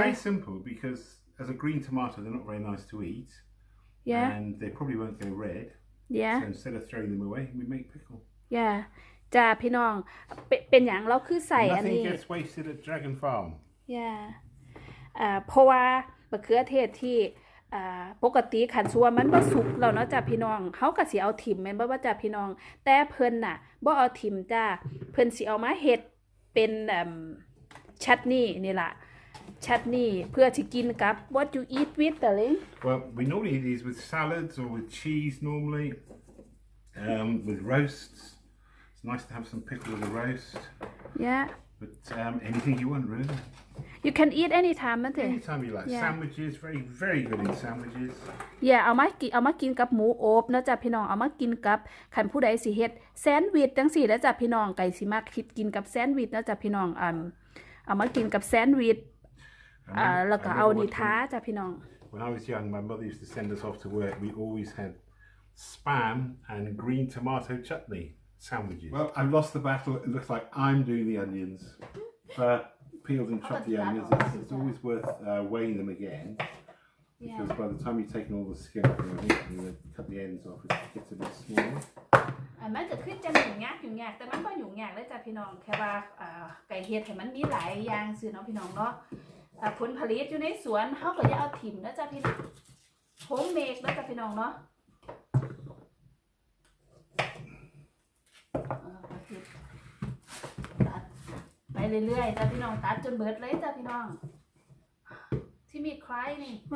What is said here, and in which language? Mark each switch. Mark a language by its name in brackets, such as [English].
[English] Very simple because as a green tomato, they're not very nice to eat. Yeah. And they probably won't go red. Yeah. So instead of throwing them away, we make pickle. Yeah. [Thai] จ้าพี่น้องเป็นอย่างเราคือใส่อันนี้ [English] Nothing gets wasted at Dragon Farm. Yeah. [Thai] เพราะว่าบักเขือเทศที่ปกติขันซัวมันบ่สุกแล้วเนาะจ้ะพี่น้องเขาก็สิเอาถิ่มแม่นบ่ว่าจ้ะพี่น้องแต่เพิ่นน่ะบ่เอาถิ่มจ้าเพิ่นสิเอามาเฮ็ดเป็นชัตนี่นี่ล่ะ [English] chutney [Thai] เพื่อที่กินกับ [English] what you eat with darling Well, we normally eat these with salads or with cheese normally, with roasts. It's nice to have some pickle with a roast. yeah But anything you want, really. you can eat anytime นั่นเอง Anytime you like. Yeah. Sandwiches, very, very good in sandwiches. [Thai] yeah เอามากินกับหมูอบนะจ๊ะพี่น้องเอามากินกับคันผู้ใดสิเฮ็ดแซนด์วิชจังซี่นะจ๊ะพี่น้องไก่สิมักคิดกินกับแซนด์วิชนะจ๊ะพี่น้องเอามากินกับแซนด์วิชแล้วก็เอานี่ท้าจ้ะพี่น้อง [English] When I was young, my mother used to send us off to work. We always had spam and green tomato chutney sandwiches. Well, I've lost the battle. It looks like I'm doing the onions. Peeled and chopped the onions. It's always worth weighing them again. Because by the time you've taken all the skin off, you cut the ends off, it gets a bit small. [Thai] มันก็คือจะยุ่งยากแต่มันก็ยุ่งยากเลยจ้ะพี่น้องแค่ว่าไก่เฮ็ดให้มันมีหลายอย่างซื่อเนาะพี่น้องเนาะผลผลิตอยู่ในสวนเฮาก็อย่าเอาถิ่มนะจ้ะพี่น้องโฮมเมดนะจ้ะพี่น้องเนาะตัดไปเรื่อยๆจ้ะพี่น้องตัดจนเบิดเลยจ้ะพี่น้องที่มีใครนี่